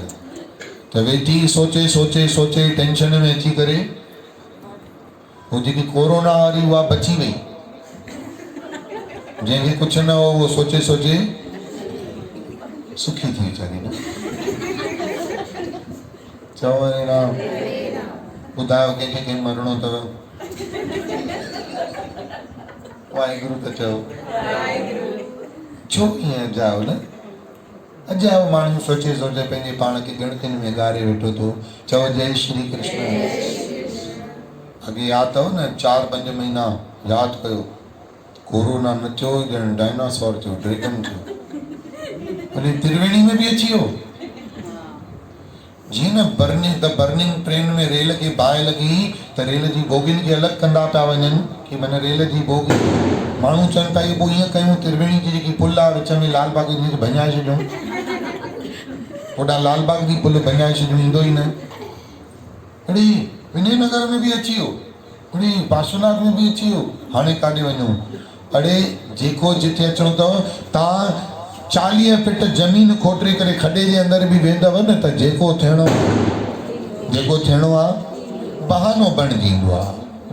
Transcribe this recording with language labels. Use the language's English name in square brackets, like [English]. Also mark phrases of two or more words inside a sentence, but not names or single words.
[Sindhi] त वेठी सोचे टेंशन में अची करे वो जेकी कोरोना वारी उहा बची वई। जंहिंखे कुझु न हो उहो सोचे सुखी थी वीचारी न। चओ हरे राम। ॿुधायो कंहिंखे मरणो अथव? वाहेगुरु त चओ। छो ईअं जाओ न? अजायो माण्हू सोचे सोचे पंहिंजे पाण खे गिणतियुनि में ॻारे वेठो थो। चओ जय श्री कृष्ण। अॻे यादि अथव न 4-5 महीना यादि कयो, कोरोना न थियो, ॼण डायनासोर थियो, ड्रैगन थियो। अरे त्रिवेणी में भी अची वियो। जी न बर्निंग ट्रेन में रेल खे बाहि लॻी त रेल जी बोगियुनि खे अलॻि कंदा था वञनि कि मन रेल जी बोगी। माण्हू चवनि था पोइ ईअं कयूं, त्रिवेणी जी जेकी पुल आहे विच में लालबाग जी भञाए छॾियूं। होॾां लालबाग जी पुल भञाए छॾियूं, ईंदो ई न। अड़ी विनय नगर में भी अची वियो, अड़ी पार्श्वनाथ में भी अची वियो। हाणे काॾे वञूं? अड़े जेको जिथे अचिणो अथव, तव्हां 40 फीट ज़मीन खोटे करे खॾे जे अंदर भी वेंदव न त जेको थियणो आहे बहानो बणिजींदो आहे।